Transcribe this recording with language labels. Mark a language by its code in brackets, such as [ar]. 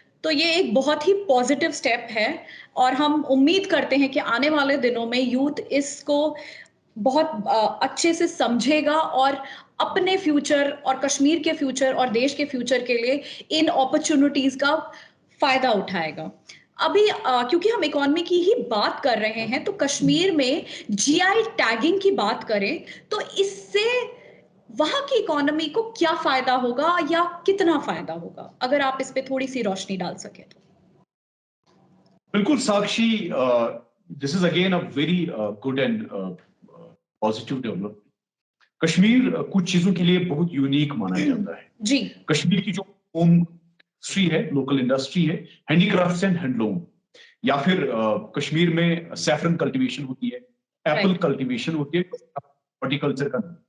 [ur] تو یہ ایک بہت ہی پازیٹیو سٹیپ ہے، اور ہم امید کرتے ہیں کہ آنے والے دنوں میں یوتھ اس کو بہت اچھے سے سمجھے گا، اور اپنے فیوچر اور کشمیر کے فیوچر اور دیش کے فیوچر کے لیے ان اپرچونٹیز کا فائدہ اٹھائے گا. ابھی کیونکہ ہم اکانومی کی ہی بات کر رہے ہیں، تو کشمیر میں جی آئی ٹیگنگ کی بات کریں تو اس سے وہاں کی اکانومی کو کیا فائدہ ہوگا یا کتنا فائدہ ہوگا؟ اگر آپ اس پہ تھوڑی سی روشنی ڈال سکیں تو. بالکل [en] Sakshi, this is again a very good and positive development. [ur] Kashmir کچھ چیزوں کے لیے بہت یونیک مانا جاتا ہے. جی, کشمیر کی جو ہوم انڈسٹری ہے, لوکل انڈسٹری ہے, ہینڈی کرافٹس اینڈ ہینڈلوم, یا پھر کشمیر میں سیفرن کلٹیویشن ہوتی ہے, ایپل کلٹیویشن ہوتی ہے, ہارٹیکلچر کا,